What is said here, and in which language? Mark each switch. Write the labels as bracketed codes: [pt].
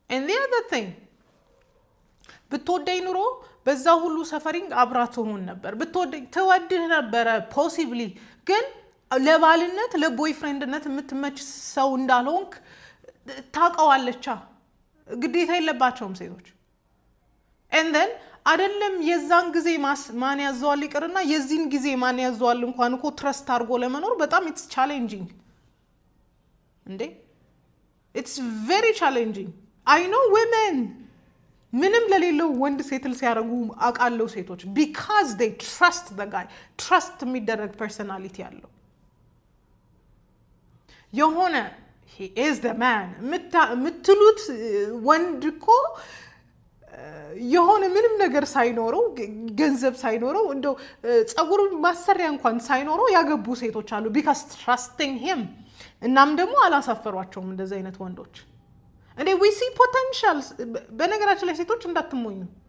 [en] and the other thing [am] ብትወደኝ ኑሮ በዛ ሁሉ ሰፈሪንግ አብራ ትሆን ነበር። ብትወደኝ ትወድህ ነበረ ፖሲብሊ። ግን ለባልነት ለቦይፍሬንድነት የምትመች ሰው እንዳልሆንክ ታውቀዋለች። ግዴታ የለባቸውም ሴቶች። [en] and then [am] አይደለም የዛን ጊዜ ማን ያዘዋል ይቅርና የዚህን ጊዜ ማን ያዘዋል እንኳን እኮ ትረስት አድርጎ ለመኖር በጣም [en] it's challenging [am] እንዴ [en] it's very challenging. I know women [am] ምንም ለሌለው ወንድ ሴትል ሲያረጉ አቃለው ሴቶች [en] because they trust the guy. [am] trust የሚደረግ personality ያለው የሆነ [en] he is the man [am] ምትሉት ወንድ እኮ የሆነ ምንም ነገር ሳይኖረው ገንዘብ ሳይኖረው እንደው ጸጉር ማሰሪያ እንኳን ሳይኖረው ያገቡ ሴቶች አሉ [en] because trusting him። [am] እናም ደግሞ አላሳፈሯቸውም እንደዚህ አይነት ወንዶች። እንዴ [en] we see potential። [am] በነገራችን ላይ ሴቶች እንዳትሞኙ